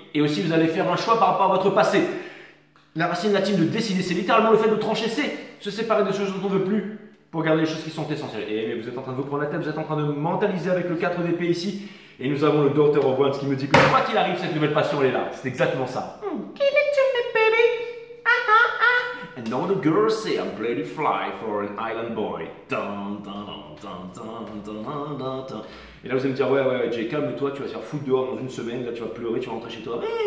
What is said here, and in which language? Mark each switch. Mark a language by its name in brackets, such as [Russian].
[French] Et aussi, vous allez faire un choix par rapport à votre passé. La racine latine de décider, c'est littéralement le fait de trancher, c'est se séparer des choses dont on ne veut plus pour garder les choses qui sont essentielles. Et mais vous êtes en train de vous prendre la tête, vous êtes en train de mentaliser avec le 4 d'épée ici. Et nous avons le Daughter of Wands qui me dit que quoi qu'il arrive, cette nouvelle passion, elle est là. C'est exactement ça. [English] Give it to me, baby. And all the girls say I'm ready to fly for an island boy. Dun, dun, dun, dun, dun, dun, dun, dun. [French] Et là, vous allez me dire, ouais, Jay, calme-toi, tu vas se faire foutre dehors dans une semaine, là, tu vas pleurer, tu vas rentrer chez toi.